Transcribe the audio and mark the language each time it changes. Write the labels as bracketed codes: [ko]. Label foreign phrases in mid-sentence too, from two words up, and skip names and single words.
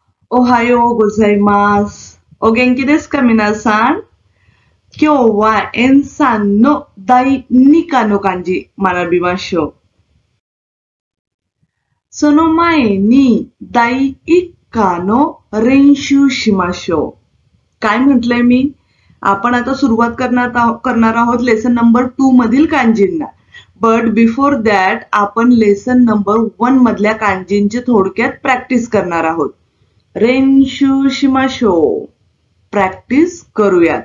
[ja] おはようございます。お元気ですか皆さん? 今日はエヌサンの第二課の漢字学びましょう. その前に第一課の練習しましょう. [mr] काय म्हटलंय मी? आपण आता सुरुवात करणार आहोत [en] lesson number [mr] 2 मधील कांजींना. [en] but before that [mr] आपण [en] lesson number [mr] 1 मधल्या कांजींची थोडक्यात प्रॅक्टिस करणार आहोत. [ja] 練習しましょう, [mr] प्रॅक्टिस करूयात.